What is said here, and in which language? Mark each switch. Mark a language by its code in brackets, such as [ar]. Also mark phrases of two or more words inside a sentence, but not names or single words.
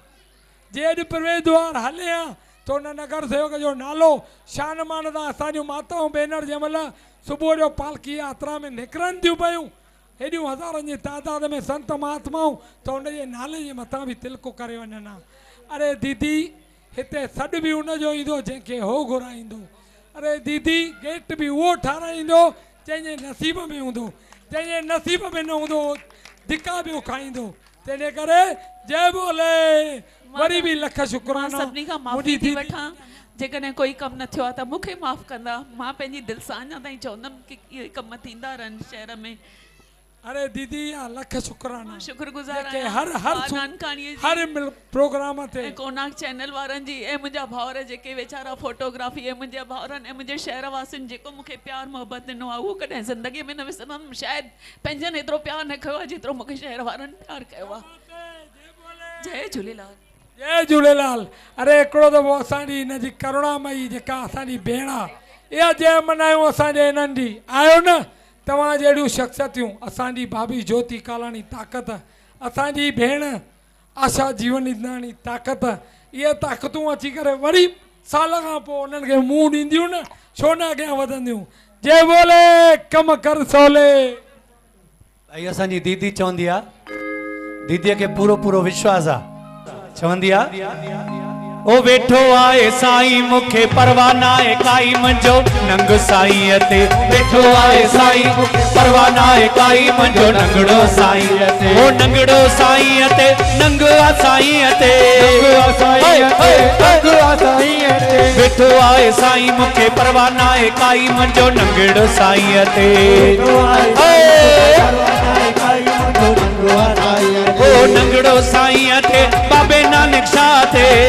[sd] जे अॼु प्रवेश द्वार हले हा त उन नगर सेवक जो नालो शान मान सां असांजूं माताऊं भेनर जंहिं महिल सुबुह जो पालकी यात्रा में निकिरनि थियूं पियूं, हेॾियूं हज़ारनि जी तादाद में संत महात्माऊं, त उनजे नाले जे मथां बि तिलक करे वञनि हा। अरे दीदी, हिते सॾु बि उनजो ईंदो जंहिंखे हो घुराईंदो। अरे दीदी, गेट बि उहो ठाराईंदो जंहिंजे नसीब में हूंदो, जंहिंजे नसीब में न हूंदो धिका बि खाईंदो। तंहिंजे करे जय बोले। वरी बि लख शुक्राना। सभिनी खां माफ़ी थी वठां, जेकॾहिं कोई कमु न थियो आहे त मूंखे माफ़ कंदा। मां पंहिंजी दिलि सां अञा ताईं चवंदमि कि इहे कम थींदा रहनि शहर में। अरे दीदी, लख शुक्राना, शुक्रगुज़ार आहियां हर प्रोग्राम ते कोनाक चैनल वारनि जी, ऐं मुंहिंजा भाउर जेके वीचारा फोटोग्राफी, ऐं मुंहिंजे भाउरनि ऐं मुंहिंजे शहर वासियुनि जेको मूंखे प्यार मोहबत ॾिनो आहे, उहो कॾहिं ज़िंदगीअ में न विसरंदमि। शायदि पंहिंजनि एतिरो प्यार न कयो आहे जेतिरो मूंखे शहर वारनि प्यार कयो आहे। जय झूलेलाल। जय झूलेलाल। अरे हिकिड़ो दफ़ो असांजी हिनजी करुणामयी जेका असांजी भेण आहे, इहा जंहिं मल्हायूं असांजे हिननि जी, आयो न तव्हां जहिड़ियूं शख़्सियतूं, असांजी भाभी ज्योति कालाणी ताक़त, असांजी भेण आशा जीवनदानी ताक़त, इहे ताक़तूं अची करे वरी साल खां पोइ उन्हनि खे मुंहुं ॾींदियूं न, छो न अॻियां वधंदियूं। जय बोले। कम कर सोले। भाई असांजी दीदी चवंदी आहे, दीदीअ खे पूरो पूरो विश्वास आहे, चवंदी आहे ओ वेठो आए साईं मूंखे परवाह नाहे काई, मुंहिंजो नंग साईं ते वेठो आए साईं मूंखे परवाह नाहे काई, मुंहिंजो नंगड़ो साईं ते, ओ नंगड़ो साईं ते, नंग आ साईं ते, वेठो आए साईं मूंखे परवाह नाहे काई, मुंहिंजो नंगड़ो साईं ते, ओ नंगड़ो साईं ते, बाबे नानक शाह ते,